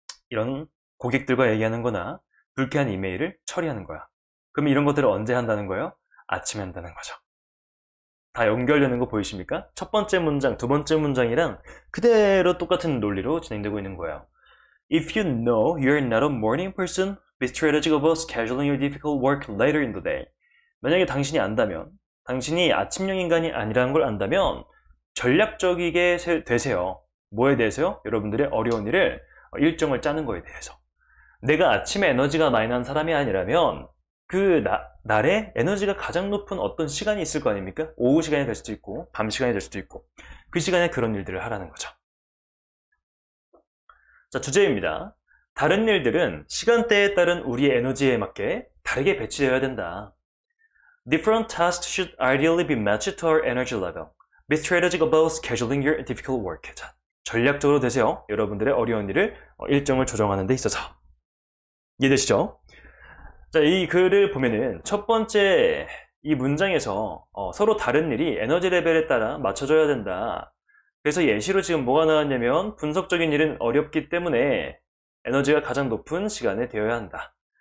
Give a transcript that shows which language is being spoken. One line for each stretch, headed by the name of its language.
Korean: 이런 고객들과 얘기하는 거나 불쾌한 이메일을 처리하는 거야. 그럼 이런 것들을 언제 한다는 거예요? 아침에 한다는 거죠. 다 연결되는 거 보이십니까? 첫 번째 문장, 두 번째 문장이랑 그대로 똑같은 논리로 진행되고 있는 거예요.
English: If you know you're not a morning person, be strategic about scheduling your difficult work later in the day.
Korean: 만약에 당신이 안다면, 당신이 아침형 인간이 아니라는 걸 안다면 전략적이게 되세요. 뭐에 대해서요? 여러분들의 어려운 일을 일정을 짜는 거에 대해서. 내가 아침에 에너지가 많이 난 사람이 아니라면 그 날에 에너지가 가장 높은 어떤 시간이 있을 거 아닙니까? 오후 시간이 될 수도 있고 밤 시간이 될 수도 있고 그 시간에 그런 일들을 하라는 거죠. 자, 주제입니다. 다른 일들은 시간대에 따른 우리의 에너지에 맞게 다르게 배치되어야 된다.
English: Different tasks should ideally be matched to our energy level. Be strategic about scheduling your difficult work.
Korean: 자, 전략적으로 되세요. 여러분들의 어려운 일을 일정을 조정하는 데 있어서. 이해되시죠? 자, 이 글을 보면은 첫 번째 이 문장에서 서로 다른 일이 에너지 레벨에 따라 맞춰져야 된다. 그래서 예시로 지금 뭐가 나왔냐면 분석적인 일은 어렵기 때문에 에너지가 가장 높은 시간에 되어야 한다.